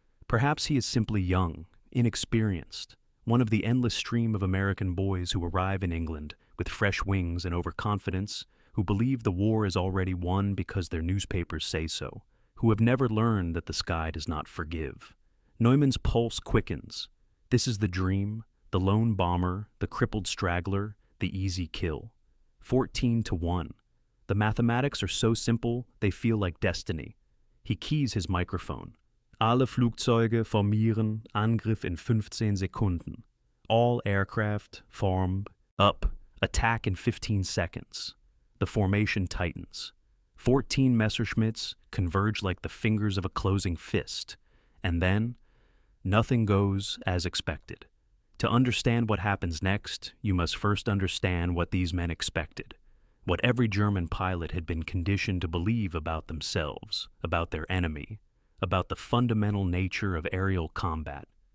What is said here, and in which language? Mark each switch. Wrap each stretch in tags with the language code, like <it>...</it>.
<en>Perhaps he is simply young, inexperienced, one of the endless stream of American boys who arrive in England with fresh wings and overconfidence, who believe the war is already won because their newspapers say so, who have never learned that the sky does not forgive. Neumann's pulse quickens. This is the dream, the lone bomber, the crippled straggler, the easy kill. 14-1. The mathematics are so simple, they feel like destiny. He keys his microphone.</en> <de>Alle Flugzeuge formieren, Angriff in 15 Sekunden.</de> <en>All aircraft form, up, attack in 15 seconds. The formation tightens. 14 Messerschmitts converge like the fingers of a closing fist. And then, nothing goes as expected. To understand what happens next, you must first understand what these men expected, what every German pilot had been conditioned to believe about themselves, about their enemy, about the fundamental nature of aerial combat.</en>